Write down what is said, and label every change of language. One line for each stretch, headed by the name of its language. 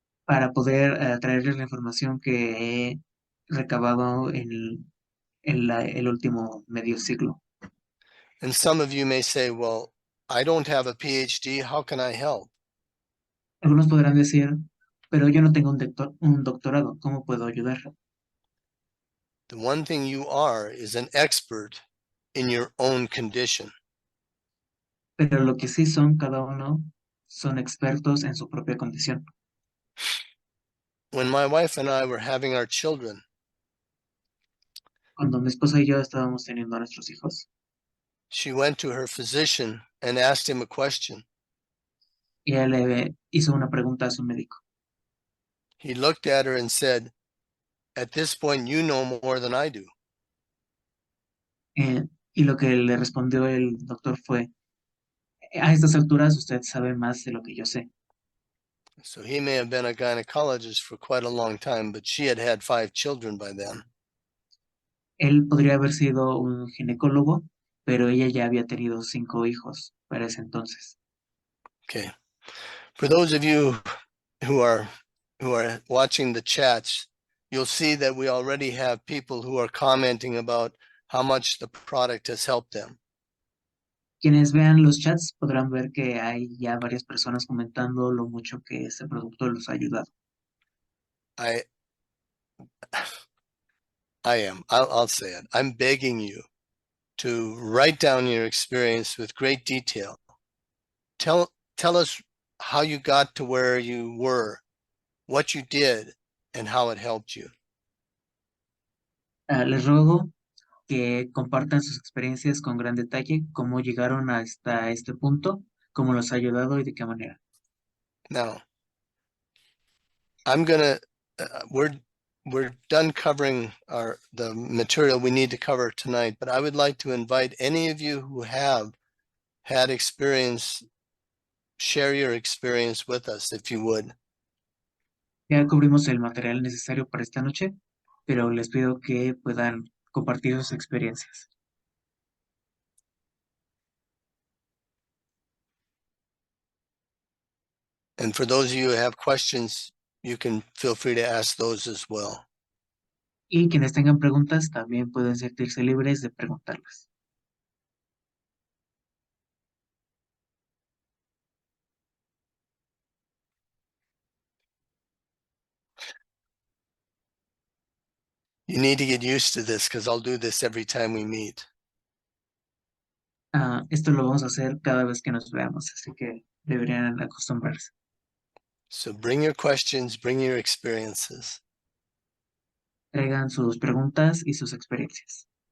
Spanish: para poder traerles la información que he recabado el último medio siglo.
English: And some of you may say, well, I don't have a PhD. How can I help?
Spanish: Algunos podrán decir, pero yo no tengo un doctorado, ¿cómo puedo ayudar?
English: The one thing you are is an expert in your own condition.
Spanish: Pero lo que sí son cada uno son expertos en su propia condición.
English: When my wife and I were having our children,
Spanish: Cuando mi esposa y yo estábamos teniendo a nuestros hijos,
English: she went to her physician and asked him a question.
Spanish: ella le hizo una pregunta a su médico.
English: He looked at her and said, at this point, you know more than I do.
Spanish: Y lo que le respondió el doctor fue, a estas alturas usted sabe más de lo que yo sé.
English: So he may have been a gynecologist for quite a long time, but she had had 5 children by then.
Spanish: Él podría haber sido un ginecólogo, pero ella ya había tenido 5 hijos para ese entonces.
English: Okay. For those of you who are watching the chats, you'll see that we already have people who are commenting about how much the product has helped them.
Spanish: Quienes vean los chats podrán ver que hay ya varias personas comentando lo mucho que ese producto los ha ayudado.
English: I'll say it. I'm begging you to write down your experience with great detail. Tell us how you got to where you were, what you did, and how it helped you.
Spanish: Les ruego que compartan sus experiencias con gran detalle, cómo llegaron hasta este punto, cómo los ha ayudado y de qué manera.
English: Now, I'm gonna we're done covering the material we need to cover tonight, but I would like to invite any of you who have had experience, share your experience with us, if you would.
Spanish: Ya cubrimos el material necesario para esta noche, pero les pido que puedan compartir sus experiencias.
English: And for those of you who have questions, you can feel free to ask those as well.
Spanish: Y quienes tengan preguntas también pueden sentirse libres de preguntarlas.
English: You need to get used to this because I'll do this every time we meet.
Spanish: Esto lo vamos a hacer cada vez que nos veamos, así que deberían acostumbrarse.
English: So bring your questions, bring your experiences.
Spanish: Traigan sus preguntas y sus experiencias.